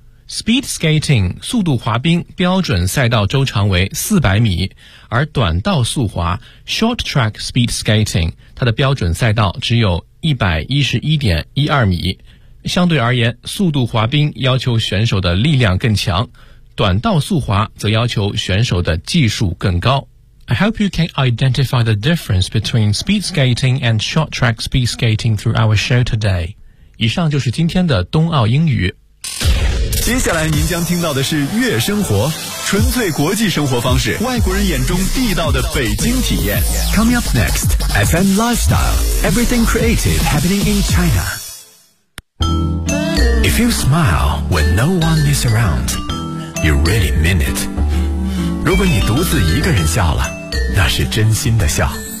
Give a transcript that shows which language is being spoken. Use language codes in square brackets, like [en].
[en] Speed skating [zh] 速度滑冰标准赛道周长为400米，而短道速滑 [en] short track speed skating [zh] 它的标准赛道只有 111.12 米。相对而言，速度滑冰要求选手的力量更强，短道速滑则要求选手的技术更高。 [en] I hope you can identify the difference between speed skating and short track speed skating through our show today. [zh] 以上就是今天的冬奥英语。接下来您将听到的是悦生活，纯粹国际生活方式，外国人眼中地道的北京体验。 [en] Coming up next, FM Lifestyle, Everything Creative Happening in China. If you smile when no one is around, you really mean it. [zh] 如果你独自一个人笑了，那是真心的笑。